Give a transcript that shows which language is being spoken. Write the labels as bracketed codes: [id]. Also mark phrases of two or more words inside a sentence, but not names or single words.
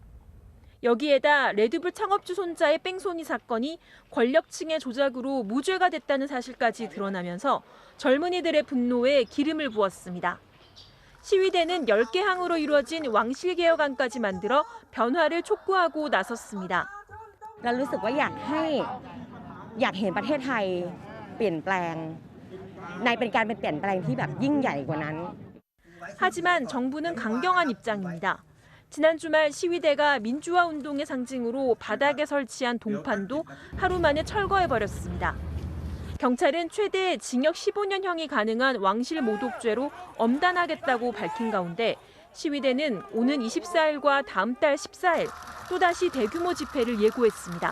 [ko] 여기에다 레드불 창업주 손자의 뺑소니 사건이 권력층의 조작으로 무죄가 됐다는 사실까지 드러나면서 젊은이들의 분노에 기름을 부었습니다. 시위대는 10개 항으로 이루어진 왕실개혁안까지 만들어 변화를 촉구하고 나섰습니다. [th] เรารู้สึกว่าอยากเห็นประเทศไทยเปลี่ยนแปลงในเป็นการเปลี่ยนแปลงที่แบบยิ่งใหญ่กว่านั้น [ko] 하지만 정부는 강경한 입장입니다. 지난 주말 시위대가 민주화 운동의 상징으로 바닥에 설치한 동판도 하루 만에 철거해버렸습니다. 경찰은 최대 징역 15년형이 가능한 왕실 모독죄로 엄단하겠다고 밝힌 가운데 시위대는 오는 24일과 다음 달 14일 또다시 대규모 집회를 예고했습니다.